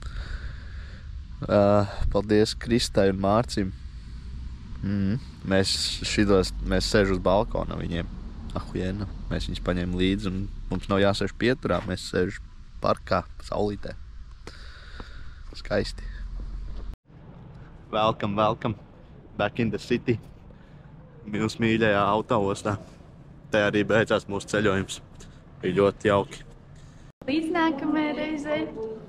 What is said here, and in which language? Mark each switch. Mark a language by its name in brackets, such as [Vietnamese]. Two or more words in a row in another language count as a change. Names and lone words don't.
[Latvian] Paldies Kristai un Mārcim! Mēs sēžam uz balkona viņiem. Ahujena. Mēs viņus paņēmām līdzi un mums nav jāsēž pieturā. Mēs sēžam parkā, saulītē. Skaisti. [English] Welcome. Back in the city. [Latvian] Mūsu mīļajā autoostā. Te arī beidzās mūsu ceļojums. Bija ļoti jauki. Līdz nākamajai reizei.